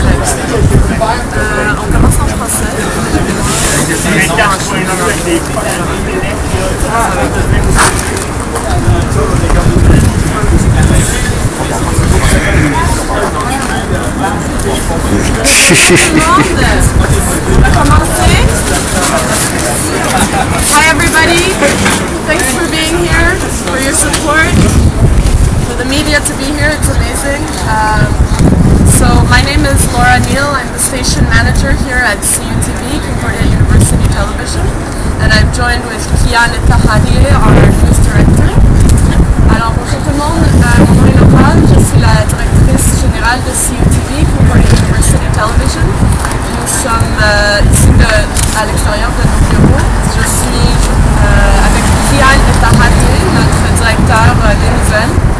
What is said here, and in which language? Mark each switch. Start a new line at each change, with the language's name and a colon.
French: On commence en français.
English: Hi everybody, thanks for being here, for your support, for the media to be here, it's amazing. So my name is Laura Neal, I'm the station manager here at CUTV, Concordia University Television, and I'm joined with Kian Tahadieh, our news director.
French: Alors bonjour tout le monde, mon nom est Laura, je suis la directrice générale de CUTV, Concordia University Television. Nous sommes ici à l'extérieur de nos bureaux. Je suis avec Kian Tahadieh, notre directeur des nouvelles.